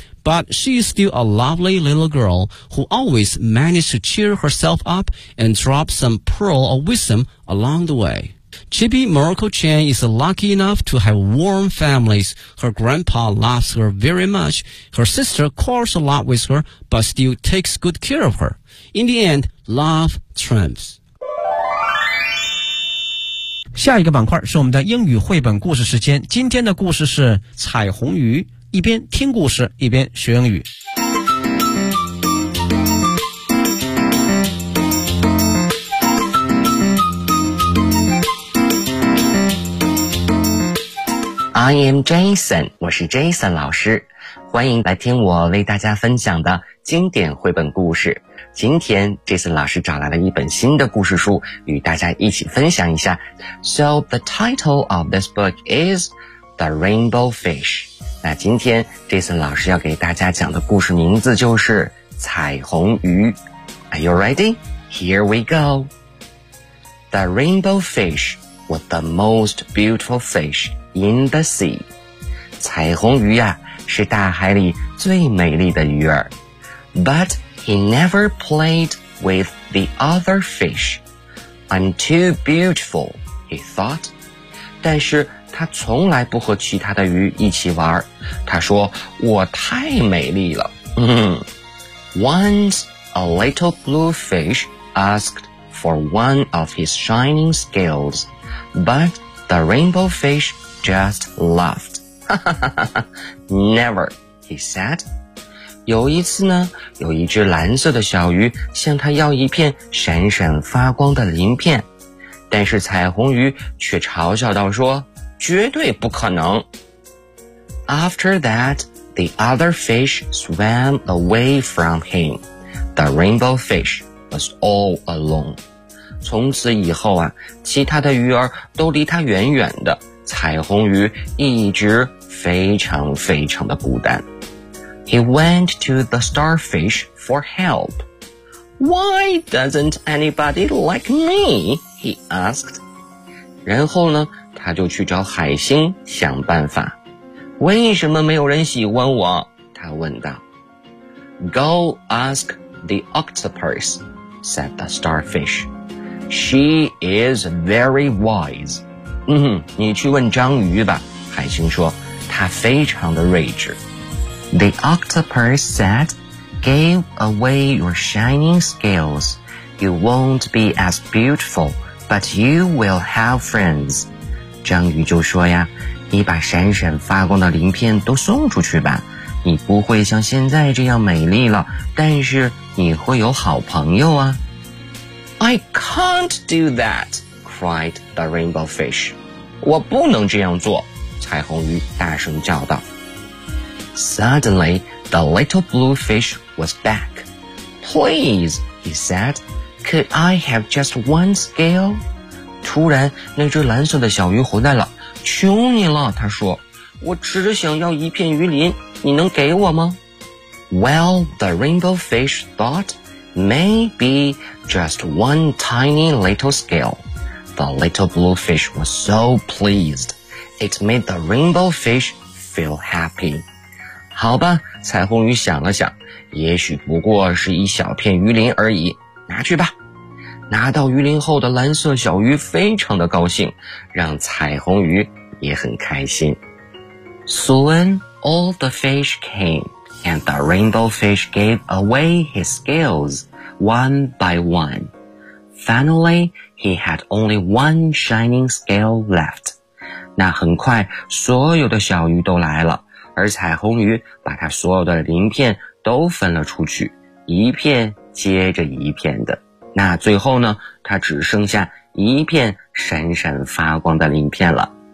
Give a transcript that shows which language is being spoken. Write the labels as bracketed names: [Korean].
[English] But she is still a lovely little girl who always manages to cheer herself up and drop some pearl of wisdom along the way. Chibi Miracle-chan is lucky enough to have warm families. Her grandpa loves her very much. Her sister quarrels a lot with her, but still takes good care of her. In the end, love triumphs. [Chinese] 下一个板块是我们的英语绘本故事时间，今天的故事是彩虹鱼，一边听故事一边学英语。 [English] I am Jason, [Chinese] 我是 Jason 老师，欢迎来听我为大家分享的经典绘本故事。今天 Jason 老师找来了一本新的故事书，与大家一起分享一下。 [English] So the title of this book is The Rainbow Fish. [Chinese] 那今天 Jason 老师要给大家讲的故事名字就是彩虹鱼。 [English] Are you ready? Here we go. The Rainbow Fish was the most beautiful fish in the sea. [Chinese] 彩虹鱼啊，是大海里最美丽的鱼儿。 [English] But he never played with the other fish. I'm too beautiful, he thought. [Chinese] 但是他从来不和其他的鱼一起玩。他说，我太美丽了。 [English] Once a little blue fish asked for one of his shining scales, but the rainbow fish just laughed. Never, he said. [Chinese] 有一次呢，有一只蓝色的小鱼向它要一片闪闪发光的鳞片，但是彩虹鱼却嘲笑道说，绝对不可能。 [English] After that, the other fish swam away from him. The rainbow fish was all alone. [Chinese] 从此以后啊，其他的鱼儿都离它远远的，彩虹鱼一直非常非常的孤单。 [English] He went to the starfish for help. Why doesn't anybody like me? He asked. [Chinese] 然后呢，他就去找海星想办法。为什么没有人喜欢我？他问道。 [English] Go ask the octopus, said the starfish. She is very wise. [Chinese] 你去问章鱼吧，海星说，她非常的睿智。 [English] The octopus said, Give away your shining scales. You won't be as beautiful, but you will have friends. [Chinese] 章鱼就说呀，你把闪闪发光的鳞片都送出去吧，你不会像现在这样美丽了，但是你会有好朋友啊。 [English] I can't do that, cried the rainbow fish. [Chinese] 我不能这样做，彩虹鱼大声叫道。 [English] Suddenly, the little blue fish was back. Please, he said, could I have just one scale? [Chinese] 突然那只蓝色的小鱼回来了，求你了，他说，我只想要一片鱼鳞，你能给我吗？ [English] Well, the rainbow fish thought, maybe just one tiny little scale. The little blue fish was so pleased. It made the rainbow fish feel happy. [Chinese] 好吧，彩虹鱼想了想，也许不过是一小片鱼鳞而已，拿去吧。拿到鱼鳞后的蓝色小鱼非常的高兴，让彩虹鱼也很开心。 [English] Soon, all the fish came, and the rainbow fish gave away his scales, one by one. Finally, he had only one shining scale left. [Chinese] 那很快，所有的小鱼都来了，而彩虹鱼把它所有的鳞片都分了出去，一片接着一片的。那最后呢，它只剩下一片闪闪发光的鳞片了。